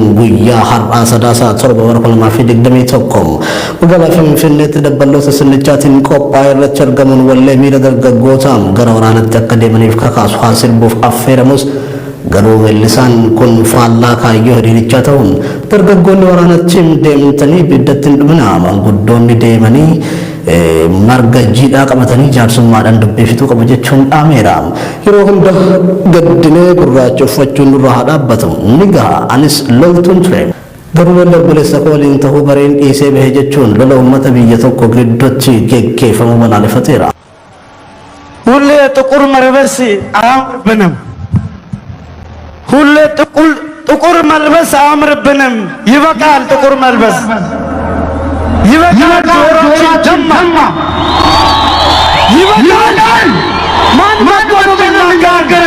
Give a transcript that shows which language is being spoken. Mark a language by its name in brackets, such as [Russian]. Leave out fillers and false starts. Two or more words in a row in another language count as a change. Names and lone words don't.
[Oromo] guyyaa har'aa sadaasaa 7/2021 magaalaa Finfinneetti dabballoota sirnichaatiin qophaa'e irratti argamuun wallee miira dargaggootaan gara waraanatti akka deemaniif kakaasu haa sirbuuf affeeramus garuu weellisaan kun faallaa kaayyoo hiriirichaa ta'uun dargaggoonni waraanatti deemtanii biddatti hin dhumina manguddoonni deemanii marga jiidhaa qabatanii jaarsummaadhaan dubbifituu qabu jechuun dhaameera. Yeroo hunda gaddinee gurraacha uffachuun nurra haa dhaabbatu ni gaha anis loltuun ture. Garuu lola obboleessa koo waliin ta'uu bareen dhiisee bahe jechuun lola uummata biyya tokko gidduutti geggeeffamu balaaleffateera. [Amharic] ሁሌ ጥቁር መልበስ አያምርብንም። ሁሌ ጥቁር መልበስ አያምርብንም። ይበቃል፣ ጥቁር መልበስ ይበቃል። ጆሮችን ጀማ ይበቃል። ማን ማን ነው የሚናገረን?